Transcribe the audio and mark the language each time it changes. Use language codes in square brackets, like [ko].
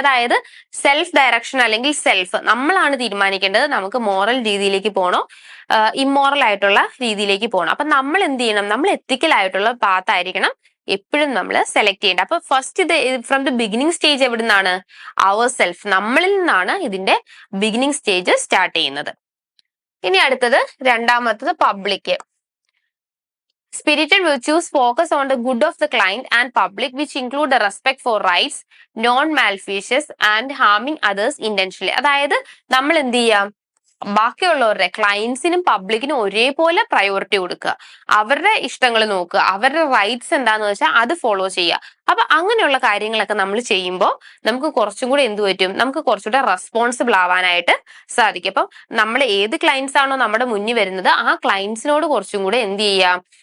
[ml] അതായത് self direction അല്ലെങ്കിൽ self നമ്മളാണ് തീരുമാനിക്കേണ്ടത് നമുക്ക് മോറൽ രീതിയിലേക്ക് പോകണോ ഇമ്മോറൽ ആയിട്ടുള്ള രീതിയിലേക്ക് പോകണം. അപ്പൊ നമ്മൾ എന്ത് ചെയ്യണം? നമ്മൾ എത്തിക്കൽ ആയിട്ടുള്ള പാത്ത് ആയിരിക്കണം എപ്പോഴും നമ്മൾ സെലക്ട് ചെയ്യേണ്ടത്. അപ്പൊ ഫസ്റ്റ് ഇത് [en] from the beginning stage [ml] എവിടെ നിന്നാണ്? അവർ സെൽഫ്, നമ്മളിൽ നിന്നാണ് ഇതിന്റെ ബിഗിനിങ് സ്റ്റേജ് സ്റ്റാർട്ട് ചെയ്യുന്നത്. ഇനി അടുത്തത് രണ്ടാമത്തത് public. [en] Spirited virtues focus on the good of the client and public, which include the respect for rights, non-malfeasance and harming others intentionally. [ml] അതായത് നമ്മൾ എന്ത് ചെയ്യാം? ബാക്കിയുള്ളവരുടെ ക്ലയൻസിനും പബ്ലിക്കിനും ഒരേപോലെ പ്രയോറിറ്റി കൊടുക്കുക, അവരുടെ ഇഷ്ടങ്ങൾ നോക്കുക, അവരുടെ റൈറ്റ്സ് എന്താന്ന് വെച്ചാൽ അത് ഫോളോ ചെയ്യുക. അപ്പൊ അങ്ങനെയുള്ള കാര്യങ്ങളൊക്കെ നമ്മൾ ചെയ്യുമ്പോൾ നമുക്ക് കുറച്ചും കൂടെ എന്ത് പറ്റും? നമുക്ക് കുറച്ചുകൂടെ റെസ്പോൺസിബിൾ ആവാനായിട്ട് സാധിക്കും. അപ്പം നമ്മൾ ഏത് ക്ലയൻസ് ആണോ നമ്മുടെ മുന്നിൽ വരുന്നത് ആ ക്ലയൻസിനോട് കുറച്ചും കൂടെ എന്ത് ചെയ്യാം?